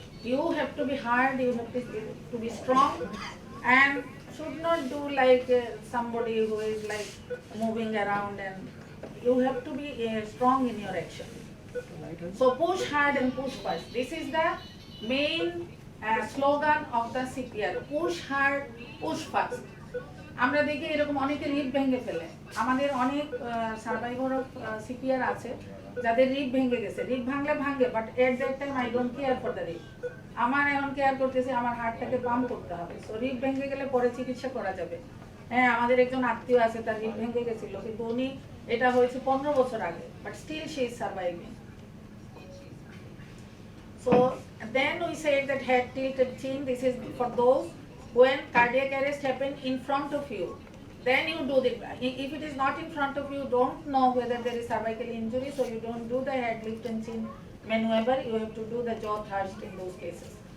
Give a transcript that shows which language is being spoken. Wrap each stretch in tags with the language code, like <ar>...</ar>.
<en>You have to be hard, you have to be strong, and should not do like somebody who is like moving around, and you have to be strong in your action. So push hard and push fast. This is the main slogan of the CPR. Push hard, push fast.</en> <bn>আমরা দেখি এরকম অনেকে rib ভেঙে ফেলে। আমাদের অনেক survivor of CPR আছে যাদের রিব ভেঙে গেছে। রিব ভাঙলে ভাঙে,</bn> <en>But at that time I don't care for the rib.</en> <bn>আমার এখন কেয়ার করতেছি আমার হার্টটাকে পাম্প করতে হবে। সো রিব ভেঙে গেলে পরে চিকিৎসা করা যাবে। হ্যাঁ, আমাদের একজন আত্মীয় আছে তার রিব ভেঙে গেছিল, কিন্তু উনি এটা হয়েছে 15 বছর আগে,</bn> <en>But still she is surviving. So then we said that head tilted chin, this is for those when cardiac arrest happen in front of you. Then you do the, if it is not in front of you, don't know whether there is cervical injury, so you don't do the head lift and chin maneuver, you have to do the jaw thrust in those cases.</en>